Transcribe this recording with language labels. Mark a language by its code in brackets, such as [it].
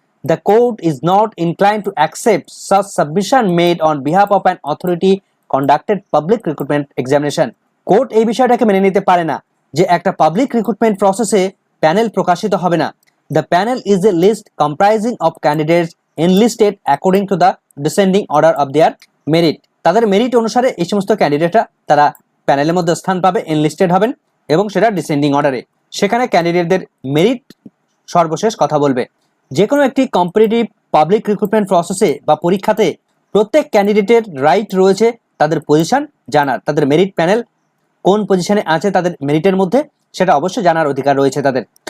[en] The court is not inclined to accept such submission made on behalf of an authority conducted public recruitment examination. [bn] Court এই বিষয়টাকে মেনে নিতে পারে না যে একটা পাবলিক রিক্রুটমেন্ট প্রসেসে প্যানেল প্রকাশিত হবে না। [en] The panel is a list comprising of candidates enlisted according to the descending order of their merit. [bn] তাদের মেরিট অনুসারে এই সমস্ত ক্যান্ডিডেটরা তারা প্যানেলের মধ্যে স্থান পাবে, এনলিস্টেড হবেন এবং সেটা ডিসেন্ডিং অর্ডারে। সেখানে ক্যান্ডিডেটদের মেরিট সর্বশেষ কথা বলবে। যে কোনো একটি কম্পিটিটিভ পাবলিক রিক্রুটমেন্ট প্রসেসে বা পরীক্ষাতে প্রত্যেক ক্যান্ডিডেটের রাইট রয়েছে তাদের পজিশন জানার, তাদের মেরিট প্যানেল কোন পজিশনে আছে তাদের মেরিটের মধ্যে সেটা অবশ্যই জানার অধিকার রয়েছে তাদের।